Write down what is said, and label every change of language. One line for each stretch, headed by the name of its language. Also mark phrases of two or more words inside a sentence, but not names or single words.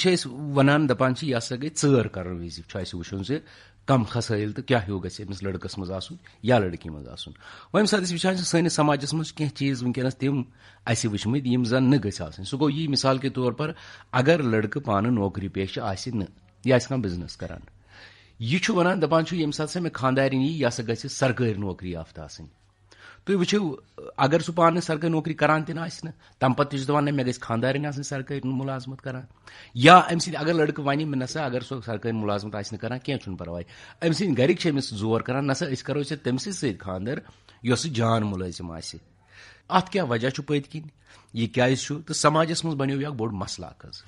Kashmiri: چھِ أسۍ وَنان دَپان چھِ یہِ ہسا گٔے ژٲر کرن وِزِ چھُ اَسہِ وٕچھُن زِ کم خسٲیِل تہٕ کیاہ ہیوٗ گژھِ أمِس لڑکس منٛز آسُن یا لڑکی منٛز آسُن وۄنۍ ییٚمہِ ساتہٕ أسۍ وٕچھان چھِ سٲنِس سماجس منٛز چھِ کینٛہہ چیٖز وٕنکیٚنس تِم اَسہِ وٕچھمٕتۍ یِم زن نہٕ گٔژھۍ آسٕنۍ سُہ گوٚو یی
Urdu: مِثال کے طور پر
Kashmiri: اگر لڑکہٕ پانہٕ نوکری پیشہٕ آسہِ نہٕ یہِ آسہِ کانٛہہ بِزنس کران یہِ چھُ وَنان دَپان چھُ ییٚمہِ ساتہٕ سۄ مےٚ خاندارِنۍ یی یہِ ہسا گژھِ سرکٲرۍ نوکری یافتہٕ آسٕنۍ تُہۍ وٕچھِو اگر سُہ پانہٕ سرکٲرۍ نوکری کران تہِ نہٕ آسہِ نہٕ تَمہِ پتہٕ تہِ چھُ دَپان نہ مےٚ گژھِ خاندارِنۍ آسٕنۍ سرکٲرۍ مُلازمت کران یا أمۍ سٕنٛدۍ اگر لڑکہٕ وَنہِ مےٚ نسا اگر سۄ سرکٲرۍ مُلازمت آسہِ نہٕ کران کینٛہہ چھُنہٕ پرواے أمۍ سٕنٛدۍ گرِکۍ چھِ أمِس زور کران نسا أسۍ کرو ژےٚ تٔمسٕے سۭتۍ خاندر یۄسہٕ جان مُلٲزِم آسہِ اتھ کیاہ وجہ چھُ پٔتۍ کِنۍ یہِ کیازِ چھُ تہٕ سماجس منٛز بنیو یہِ اکھ بوٚڑ مسلہٕ اکھ حظ